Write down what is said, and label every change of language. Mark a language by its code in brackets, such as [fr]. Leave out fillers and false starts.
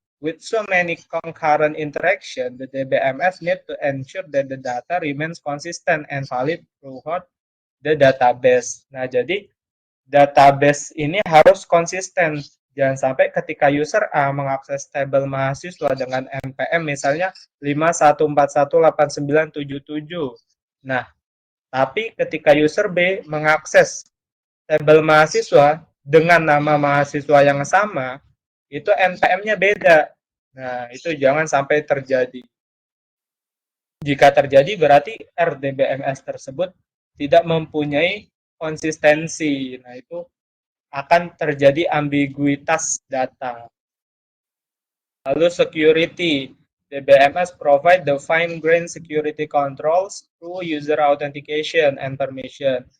[en] With so many concurrent interaction, the DBMS need to ensure that the data remains consistent and valid throughout the database. [id] Nah, jadi database ini harus konsisten. Jangan sampai ketika user A mengakses tabel mahasiswa dengan NPM misalnya 51418977. Nah, tapi ketika user B mengakses tabel mahasiswa dengan nama mahasiswa yang sama, itu NPM-nya beda. Nah, itu jangan sampai terjadi. Jika terjadi, berarti RDBMS tersebut tidak mempunyai konsistensi. Nah, itu akan terjadi ambiguitas data. Lalu security. [en] DBMS provide the fine-grained security controls through user authentication and permission.